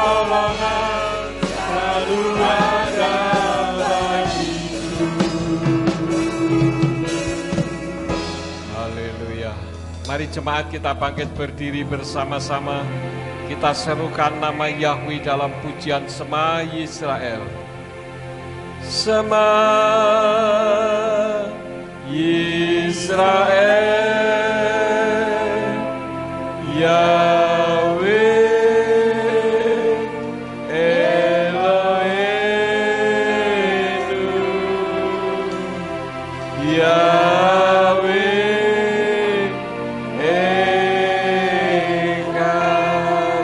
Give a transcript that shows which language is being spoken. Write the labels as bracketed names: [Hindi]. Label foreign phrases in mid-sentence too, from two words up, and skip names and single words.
[Indonesian] pertolongan selalu ada bagiku. Haleluya. Mari jemaat kita bangkit berdiri bersama-sama. Kita serukan nama Yahweh dalam pujian Shema Yisrael. [Hebrew] Shema Yisrael, Yahweh Eloheinu, Yahweh Echad.